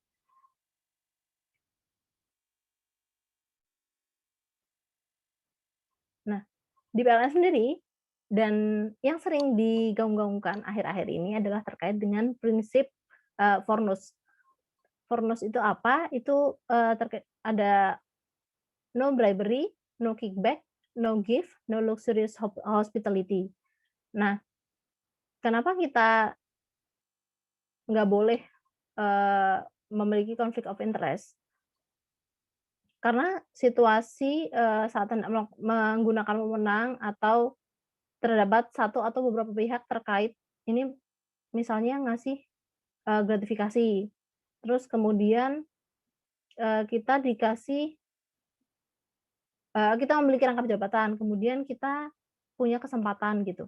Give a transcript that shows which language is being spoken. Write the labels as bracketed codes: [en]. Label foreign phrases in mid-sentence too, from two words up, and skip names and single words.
[id] Nah, di PLN sendiri dan yang sering digaung-gaungkan akhir-akhir ini adalah terkait dengan prinsip, Fornus. Fornus itu apa? Itu, terkait ada [en] no bribery, no kickback, no gift, no luxurious hospitality. [id] Nah, kenapa kita nggak boleh, eee, memiliki [en] conflict of interest? [id] Karena situasi, saat hendak menggunakan wewenang atau terdapat satu atau beberapa pihak terkait ini misalnya ngasih, gratifikasi, terus kemudian, kita dikasih kita memiliki rangkap jabatan, kemudian kita punya kesempatan gitu.